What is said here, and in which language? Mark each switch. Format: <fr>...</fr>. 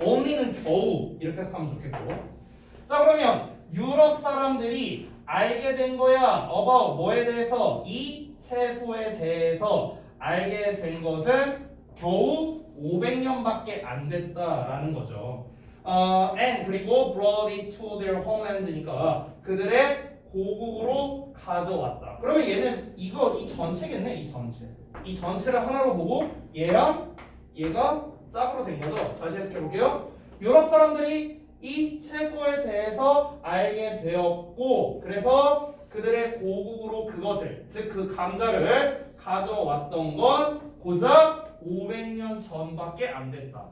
<ko>only는 겨우 이렇게 해석하면 좋겠고. 자 그러면 유럽 사람들이 알게 된 거야. about 뭐에 대해서? 이 채소에 대해서 알게 된 것은 겨우 500년밖에 안 됐다라는 거죠.</ko> <en>And</en> <ko>그리고</ko> <en>brought it to their homeland니까</en> <ko>그들의 고국으로 가져왔다. 그러면 얘는 이 전체겠네. 이 전체를 하나로 보고 얘랑 얘가 짝으로 된 거죠. 다시 해석해 볼게요. 유럽 사람들이 이 채소에 대해서 알게 되었고 그래서 그들의 고국으로 그것을 즉 그 감자를 가져왔던 건 고작 500년 전밖에 안 됐다.</ko>